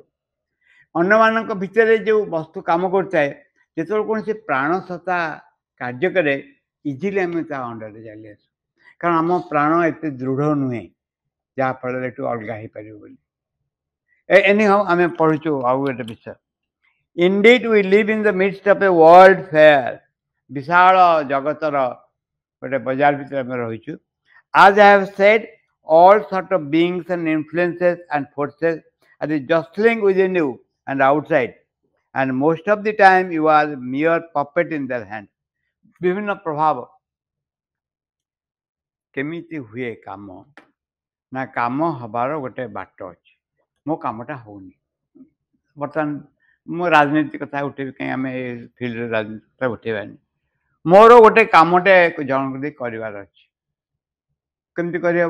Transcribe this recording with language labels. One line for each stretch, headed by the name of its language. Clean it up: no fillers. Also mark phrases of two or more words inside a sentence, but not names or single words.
Odia: ଅନ୍ୟମାନଙ୍କ ଭିତରେ ଯେଉଁ ବସ୍ତୁ କାମ କରୁଥାଏ, ଯେତେବେଳେ କୌଣସି ପ୍ରାଣ ସତ୍ତା କାର୍ଯ୍ୟ କରେ, ଇଜିଲି ଆମେ ତା ଅଣ୍ଡରରେ ଚାଲି ଆସୁ, କାରଣ ଆମ ପ୍ରାଣ ଏତେ ଦୃଢ଼ ନୁହେଁ ଯାହାଫଳରେ ଏଠୁ ଅଲଗା ହେଇପାରିବ ବୋଲି। ଏନିହାଉ ଆମେ ପଢ଼ୁଛୁ ଆଉ ଗୋଟେ ବିଷୟ।
English: Indeed, we live in the midst of a world fair.
Odia: ବିଶାଳ ଜଗତର ଗୋଟେ ବଜାର ଭିତରେ ଆମେ ରହିଛୁ।
English: As I have said, all sort of beings and influences and forces are jostling within you and outside, and most of the time you are mere puppet in their hand.
Odia: ବିଭିନ୍ନ ପ୍ରଭାବ କେମିତି ହୁଏ କାମ ନା, କାମ ହେବାର ଗୋଟେ ବାଟ ଅଛି। ମୋ କାମଟା ହେଉନି। ବର୍ତ୍ତମାନ ମୁଁ ରାଜନୀତି କଥା ଉଠେଇବି, କାହିଁ ଆମେ ଏ ଫିଲ୍ଡରେ ରାଜନୀତି କଥା ଉଠେଇବାନି। ମୋର ଗୋଟେ କାମଟେ ଜଣଙ୍କୁ ଦେଇ କରିବାର ଅଛି, କେମିତି କରିହେବ?